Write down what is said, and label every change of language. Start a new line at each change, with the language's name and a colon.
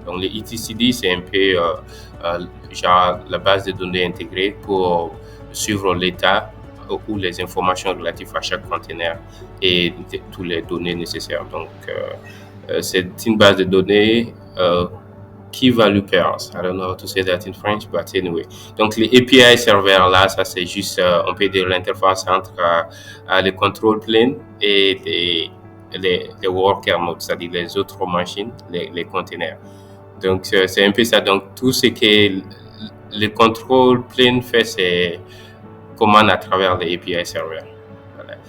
French: Donc, les etcd, c'est un peu genre la base de données intégrée pour suivre l'état ou les informations relatives à chaque conteneur et toutes les données nécessaires. Donc, c'est une base de données key value pairs.
English: I don't know how to say that in French, but anyway.
French: Donc, les API serveurs là, ça c'est juste, on peut dire l'interface entre le control plane et les worker nodes, c'est-à-dire les autres machines, les containers. Donc, c'est un peu ça. Donc, tout ce que le control plane fait, c'est commande à travers les API serveurs. Voilà.